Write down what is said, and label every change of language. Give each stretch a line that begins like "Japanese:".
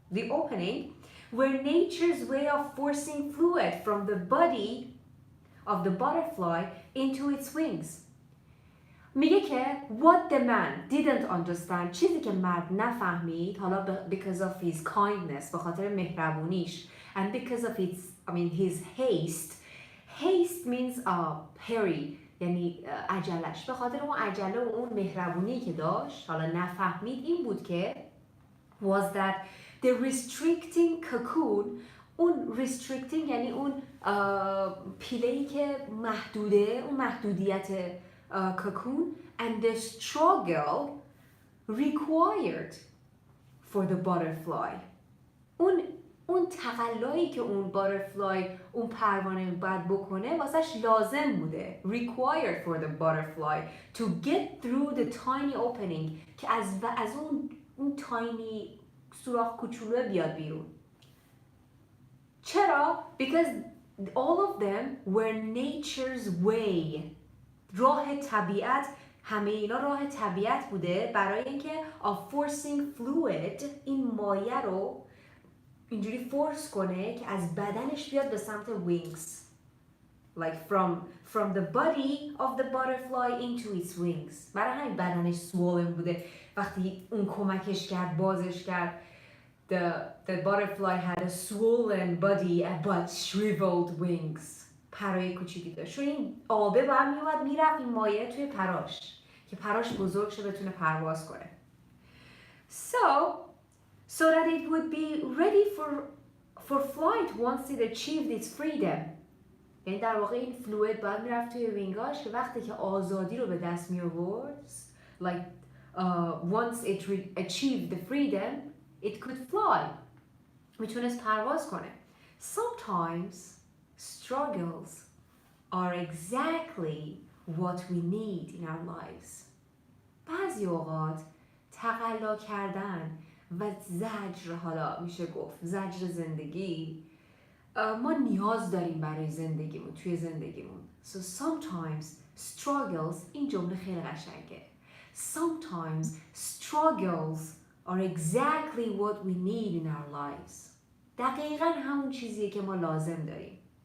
English: opening were nature's way of forcing fluid from the body of the butterfly into its wings.
Persian: میگه که
English: what the man didn't understand
Persian: چیزی که مرد نفهمید حالا
English: because of his kindness
Persian: به خاطر مهربونیش
English: and because of his haste means hurry
Persian: یعنی عجلش به خاطر اون عجله و اون مهربونی که داشت حالا نفهمید این بود که
English: was that the restricting cocoon اون restricting
Persian: یعنی اون پیله‌ای که محدوده اون محدودیت
English: cocoon and the struggle required for the butterfly
Persian: اون تقلایی که اون butterfly اون پروانه باید بکنه واسش لازم بوده
English: required for the butterfly to get through the tiny opening
Persian: که از اون tiny سوراخ کوچولو بیاد بیرون. چرا؟
English: Because all of them were nature's way.
Persian: راه طبیعت همه اینا راه طبیعت بوده برای اینکه
English: of forcing fluid
Persian: این مایع رو اینجوری فورس کنه که از بدنش بیاد به سمت wings.
English: like from the body of the butterfly into its wings.
Persian: برای همین بدنش swollen بوده. وقتی اون کمکش کرد بازش کرد
English: the butterfly had a swollen body but shriveled wings.
Persian: پرای کوچیکی داشت. چون این آبه باید میومد میرفت این مایع توی پراش که پراش بزرگ شه بتونه پرواز کنه.
English: So that it would be ready for flight once it achieved its freedom.
Persian: یعنی در واقع این فلوید باید میرفت توی وینگاش که وقتی که آزادی رو به دست می آورد
English: like once it achieved the freedom it could fly.
Persian: میتونست پرواز کنه.
English: Sometimes struggles are exactly what we need in our lives.
Persian: بعضی اوقات تقلا کردن و زجر، حالا میشه گفت زجر زندگی، ما نیاز داریم برای زندگیمون، توی زندگیمون.
English: So sometimes struggles،
Persian: این جمله خیلی قشنگه.
English: Sometimes struggles are exactly what we need in our lives.
Persian: دقیقاً همون چیزیه که ما لازم داریم.